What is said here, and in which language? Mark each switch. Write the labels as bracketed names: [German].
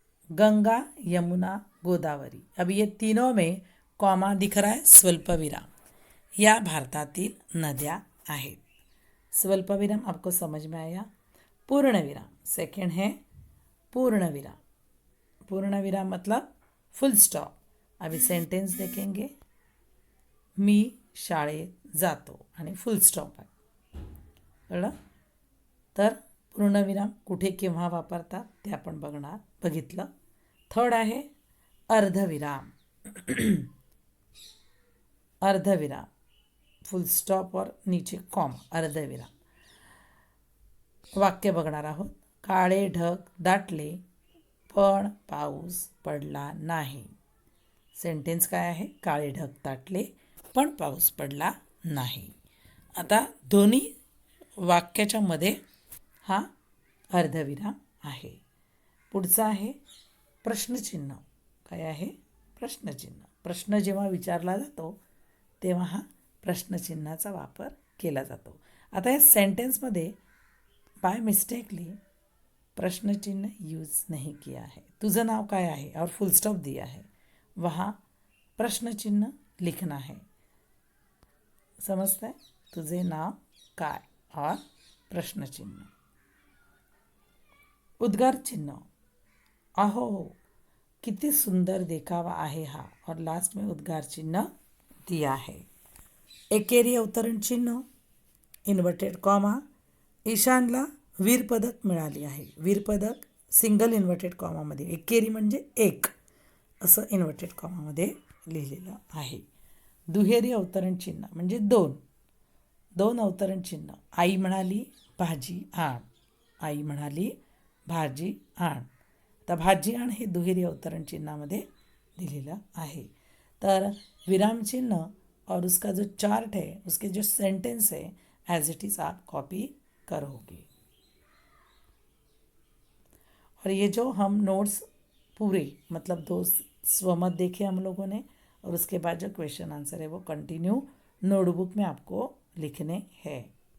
[Hindi] गंगा, यमुना, गोदावरी, अब ये तीनों में कॉमा दिख रहा है, स्वल्पविराम। [Marathi] या भारतातील नद्या आहेत। स्वल्पविराम [Hindi] आपको समझ में आया। पूर्णविराम सेकंड है पूर्णविराम। पूर्णविराम मतलब फुल स्टॉप। अभी सेंटेंस देखेंगे, [Marathi] मी शाळेत जातो आणि फुल स्टॉप आहे, कळलं? तर पूर्णविराम कुठे केव्हा वापरतात ते आपण बघितलं। थर्ड आहे अर्धविराम। [Hindi] अर्धविराम फुल स्टॉप और नीचे कॉमा, अर्धविराम। [Marathi] वाक्य बघणार आहोत। काळे ढग दाटले पण पाऊस पडला नाही। सेंटेन्स काय आहे? काळे ढग दाटले पण पाऊस पडला नाही। आता दोन्ही वाक्याच्या मध्ये हा अर्धविराम आहे। पुढचा आहे प्रश्नचिन्ह। काय आहे? प्रश्नचिन्ह। प्रश्न जेव्हा विचारला जातो तेव्हा हा प्रश्नचिन्हाचा वापर केला जातो। आता या [Hindi] सेंटेन्समध्ये बाय मिस्टेकली प्रश्न चिन्ह यूज़ नहीं किया है। [Marathi] तुझं नाव काय आहे [Hindi] और फुल स्टॉप दिया है, वहाँ प्रश्न चिन्ह लिखना है। समझते हैं? [Marathi] तुझे नाव काय और प्रश्न चिन्ह। उद्गार चिन्ह, अहो किती सुंदर देखावा आहे हा, [Hindi] और लास्ट में उद्गार चिन्ह दिया है। [Marathi] एकेरी अवतरण चिन्ह, इन्वर्टेड कॉमा, ईशानला वीरपदक मिळाली आहे। वीरपदक सिंगल इन्वर्टेड कॉमामध्ये, एकेरी म्हणजे एक असं इन्वर्टेड कॉमामध्ये लिहिलेलं आहे। दुहेरी अवतरण चिन्ह म्हणजे दोन अवतरण चिन्ह, आई म्हणाली भाजी आण, आई म्हणाली भाजी आण। तर भाजी आण हे दुहेरी अवतरण चिन्हामध्ये दिलेलं आहे। [Hindi] तर विराम चिन्ह और उसका जो चार्ट है, उसके जो सेंटेंस है, एज इट इज़ आप कॉपी करोगे। और ये जो हम नोट्स पूरे मतलब 2 स्वमत देखे हम लोगों ने, और उसके बाद जो क्वेश्चन आंसर है वो कंटिन्यू नोटबुक में आपको लिखने हैं।